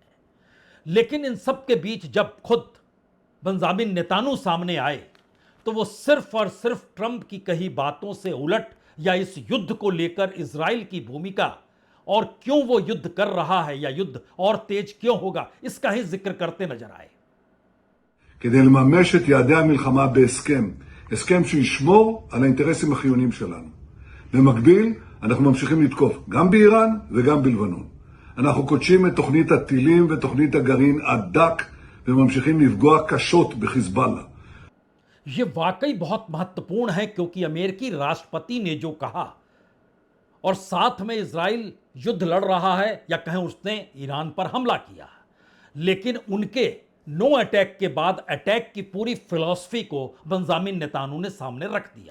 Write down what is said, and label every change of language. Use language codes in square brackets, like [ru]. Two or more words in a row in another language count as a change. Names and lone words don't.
[hi] लेकिन इन सब के बीच जब खुद बेंजामिन नेतान्याहू सामने आए तो वो सिर्फ और सिर्फ ट्रंप की कही बातों से उलट या इस युद्ध को लेकर इजराइल की भूमिका और क्यों वो युद्ध कर रहा है या युद्ध और तेज क्यों होगा, इसका ही जिक्र करते नजर आए। [he] כדי לממש את יעדי המלחמה בהסכם, הסכם שישמור על האינטרסים החיוניים שלנו. במקביל, אנחנו ממשיכים לתקוף גם באיראן וגם בלבנון. אנחנו קודשים את תוכנית הטילים ותוכנית הגרעין עד דק, וממשיכים לפגוע קשות בחיזבאללה. [hi] ये वाकई बहुत महत्वपूर्ण है क्योंकि अमेरिकी राष्ट्रपति ने जो कहा और साथ में इजराइल युद्ध लड़ रहा है या कहें उसने ईरान पर हमला किया, लेकिन उनके [en] no attack [hi] के बाद अटैक की पूरी फिलॉसफी को बेंजामिन नेतान्याहू ने सामने रख दिया।